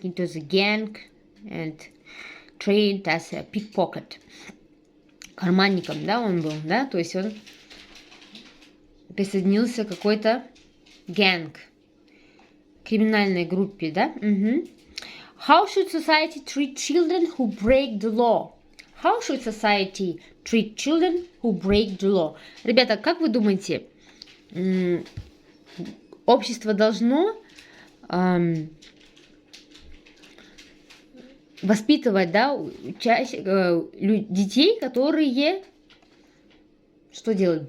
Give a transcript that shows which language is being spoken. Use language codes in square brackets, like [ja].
[en] It was a gang and trained as a pickpocket. [ru] Карманником, да, он был, да? То есть он присоединился к какой-то гэнг, криминальной группе, да? [en] How should society treat children who break the law? How should society treat children who break the law? [ru] Ребята, как вы думаете, общество должно воспитывать, да, детей, которые что делают?